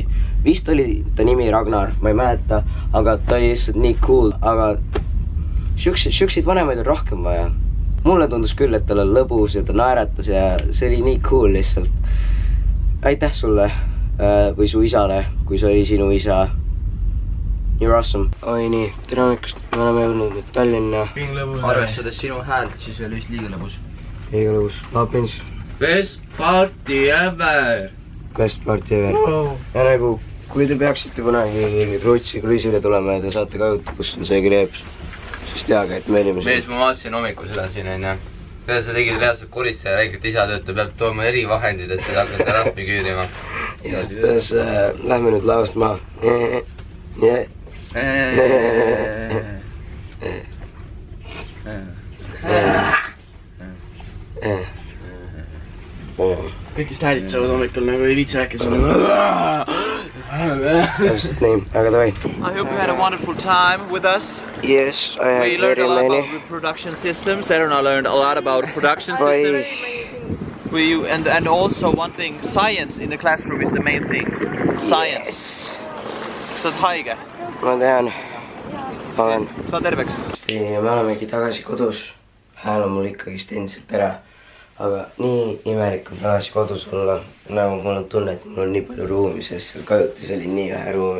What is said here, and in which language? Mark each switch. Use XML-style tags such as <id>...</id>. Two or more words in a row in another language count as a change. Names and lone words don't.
<et>Vist oli ta nimi Ragnar, ma ei mäleta, aga ta oli lihtsalt nii cool, aga siukseid vanemaid on rohkem vaja. Mulle tundus küll, et tal on lõbus ja ta naeratas ja see oli nii cool lihtsalt. Aitäh sulle või su isale, kui see oli sinu isa.</et> <en>You're awesome.</en> <et>Oi nii, tere hommikust, me oleme jõudnud nüüd Tallinna. Arvestades sinu häält, siis veel vist liiga lõbus. Liiga lõbus. Lapins.</et> <en>Best party ever! Best party ever.</en> <et>Ja nagu, kui te peaksite kunagi Rootsi kruiisile tulema ja te saate kajuta, kus on see kreeps, siis teage, et me olime siin. Mees, ma vaatasin hommikul seda siin, onju. Mida sa tegid reaalselt koristaja ja räägid, et isa töötab, peab tooma erivahendid, et seda hakata rappi küürima. Ja siis lähme nüüd laost maha. Kõigist häälitsevad hommikul nagu ei viitsi rääkida. Täpselt nii, aga davai.</et> <en>I hope you had a wonderful time with us. Yes, I had We learned very a lot many. about production systems. Serena learned a lot about production systems. And also one thing, science in the classroom is the main thing. Science.</en> <et>Sa oled haige? Ma tean. Olen. Saa terveks. Ja me olemegi tagasi kodus. Hääl on mul ikkagist endiselt ära. Aga nii imelik on tagasi kodus olla. Nagu mul on tunne, et mul on nii palju ruumi, sest seal kajutis oli nii vähe ruumi.</et>